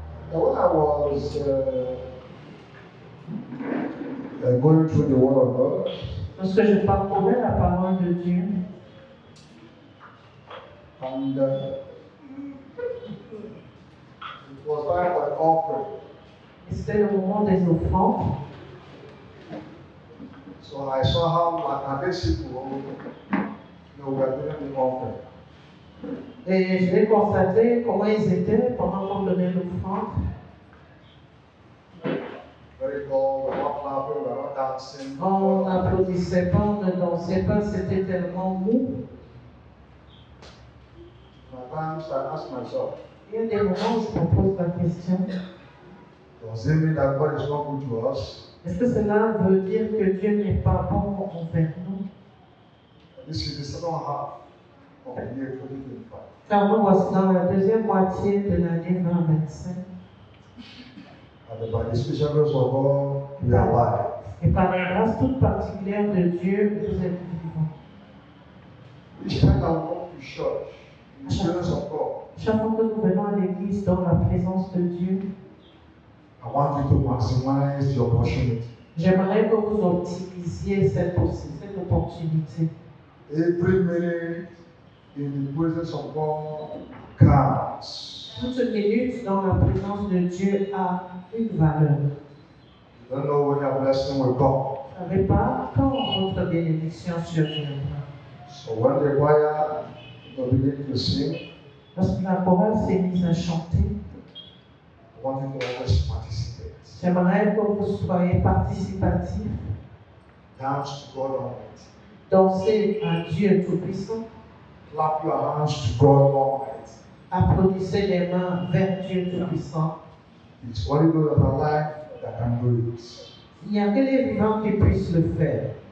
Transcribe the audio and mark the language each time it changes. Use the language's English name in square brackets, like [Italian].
[English] When I was going through the Word of God, [French] Lorsque je parcourais la parole de Dieu, [English] and it was time for an offering. [French] et c'était le moment des offrandes, [English] So I saw how my people were doing the offering. [French] et je l'ai constaté comment ils étaient pendant qu'on donnait l'offrande. [English] Very dull, we were not clapping, we were not dancing. [French] On n'applaudissait pas, on ne dansait pas, c'était tellement mou. [English] Sometimes I ask myself, [French] Il y a des moments où je me pose la question, [English] does it mean that God is not good to us? [French] est-ce que cela veut dire que Dieu n'est pas bon envers nous? [English] This is the second half of the year 2025. [French] Car nous voici dans la deuxième moitié de l'année 2025. [English] And by the special grace of God, we are alive. [French] Et par la grâce toute particulière de Dieu, vous êtes vivants. [English] Each time I come to church, in the presence of God, [French] Chaque fois que nous venons à l'église dans la présence de Dieu, [English] I want you to maximize the opportunity. [French] j'aimerais que vous optimisiez cette opportunité. [English] Every minute in the presence of God counts. [French] Toute minute dans la présence de Dieu a une valeur. [English] You don't know when your blessing will come. [French] savez pas quand votre bénédiction surviendra. [English] So when the choir begin to sing, [French] Lorsque la chorale s'est mise à chanter, [English] I want you to always participate. [French] j'aimerais que vous soyez participatifs, [English] Dance to God Almighty. [French] dansez à Dieu Tout-Puissant, [English] Clap your hands to God Almighty. [French] applaudissez les mains vers Dieu Tout-Puissant. [English] It's only those that are alive that can do it. [French] Il n'y a que les vivants qui puissent le faire.